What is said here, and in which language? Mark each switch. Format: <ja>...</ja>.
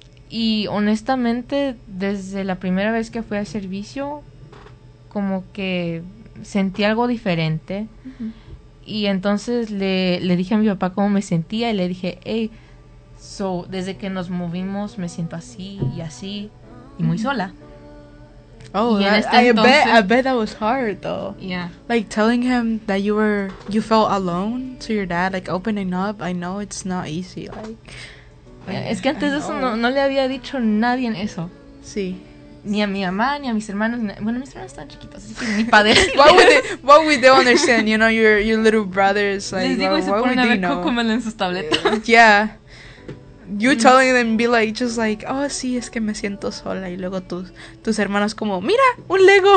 <es>Y honestamente, desde la primera vez que fui al servicio... como que sentí algo diferente. Uh-huh. Y entonces le dije a mi papá cómo me sentía y le dije,</es> <en>hey, so,</en> <es>desde que nos movimos me siento así y así y muy sola.</es> <en>Oh, y I bet that was hard though. Yeah. Like telling him that you felt alone to your dad, like opening up, I know it's not easy. Like,</en> <es>yeah, es que antes de eso no le había dicho nadie en eso. Sí. Ni a mi mamá, ni a mis hermanos. Bueno, mis hermanos están chiquitos, así que ni padres.</es> <en>What would they understand? You know, your little brothers. Like,</en> <es>les digo, y se ponen a ver Cocomelon en sus tabletas.</es> <en>Yeah. You telling them, be like, just like, oh,</en> <es>sí, es que me siento sola. Y luego tus hermanos como, mira, un Lego.</es>